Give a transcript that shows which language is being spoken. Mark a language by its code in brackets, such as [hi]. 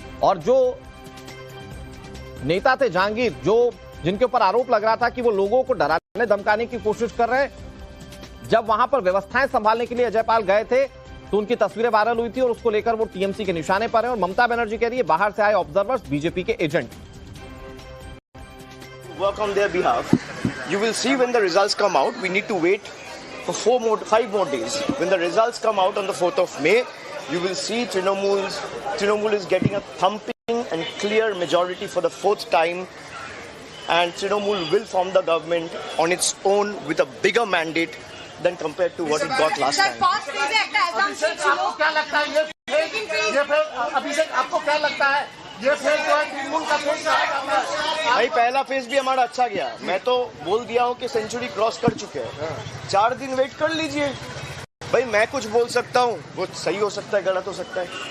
[hi] और जो नेता थे जहांगीर, जो जिनके ऊपर आरोप लग रहा था कि वो लोगों को डराने धमकाने की कोशिश कर रहे हैं, जब वहां पर व्यवस्थाएं संभालने के लिए अजय पाल गए थे तो उनकी तस्वीरें वायरल हुई थी और उसको लेकर वो टीएमसी के निशाने पर है। और ममता बनर्जी कह रही है बाहर से आए ऑब्जर्वर्स बीजेपी के agent. [en] Work on their behalf. You will see when the results come out. We need to wait for 5 more days. When the results come out on the 4th of May, you will see Trinamool is getting a thumping and clear majority for the 4th time, and Trinamool will form the government on its own with a bigger mandate than compared to what it got last time. [hi] आपको क्या लगता है ये फिर अभिषेक आपको क्या लगता है ये फेज जो है तृणमूल का फेज भाई पहला फेज भी हमारा अच्छा गया। मैं तो बोल दिया हूँ कि सेंचुरी क्रॉस कर चुके हैं। 4 दिन वेट कर लीजिए भाई। मैं कुछ बोल सकता हूँ, वो सही हो सकता है, गलत हो सकता है।